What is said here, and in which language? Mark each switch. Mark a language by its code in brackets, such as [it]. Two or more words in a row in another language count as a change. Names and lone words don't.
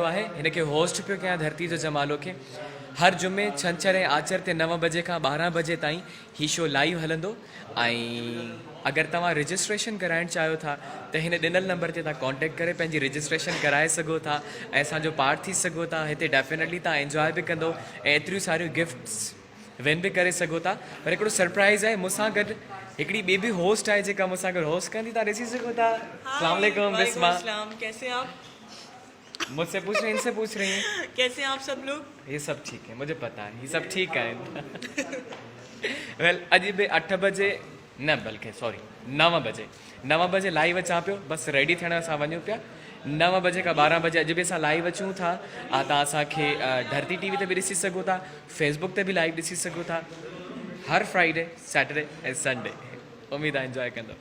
[sd] आहे हिन खे होस्ट पियो कयां धरती जो जमालो खे हर जुमे छंछरु ऐं आचर ते 9 बजे खां 12 बजे ताईं हीउ शो लाइव हलंदो ऐं अगरि तव्हां रजिस्ट्रेशन कराइणु चाहियो था त हिन ॾिनल नंबर ते तव्हां कॉन्टेक्ट करे पंहिंजी रजिस्ट्रेशन कराए सघो था ऐं असांजो पार्ट थी सघो था हिते डेफिनेटली तव्हां एंजॉय बि कंदो ऐं एतिरियूं सारियूं [en] gifts win [sd] बि करे सघो था पर हिकिड़ो सरप्राइज़ आहे मूंसां गॾु हिकिड़ी ॿी बि होस्ट आहे जेका मूंसां गॾु होस्ट कंदी तव्हां ॾिसी सघो था [ar] السلام علیکم [sd] बिस्मा [ur] کیسے آپ مجھ سے پوچھ رہی ان سے پوچھ رہی ہیں کیسے آپ سب لوگ یہ سب ٹھیک ہے مجھے پتا ہے یہ سب ٹھیک ہے [sd] वेल अॼु बि 8 बजे न बल्कि सॉरी 9 बजे लाइव अचां पियो बसि रेडी थियण असां वञूं पिया 9 बजे खां 12 बजे अॼु बि असां लाइव अचूं था तव्हां असांखे धरती टीवी ते बि ॾिसी सघो था फेसबुक ते बि लाइव ॾिसी सघो था हर [en] Friday Saturday [sd] ऐं संडे उमेदु आहे एंजॉय कंदो